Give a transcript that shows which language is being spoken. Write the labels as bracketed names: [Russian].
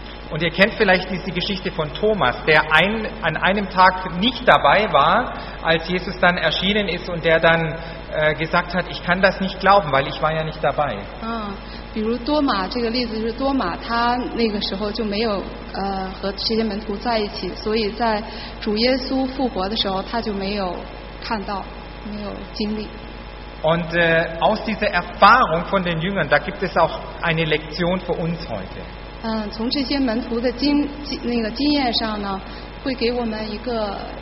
[German] Und ihr kennt vielleicht diese Geschichte von Thomas, der an einem Tag nicht dabei war, als Jesus dann erschienen ist und der dann gesagt hat, ich kann das nicht glauben, weil ich war ja nicht dabei. [Chinese] 比如多马这个例子就是多马他那个时候就没有和这些门徒在一起，所以在主耶稣复活的时候他就没有看到，没有经历。 [German] Und aus dieser Erfahrung von den Jüngern, da gibt es auch eine Lektion für uns heute. [Chinese] 从这些门徒的那个经验上呢，会给我们一个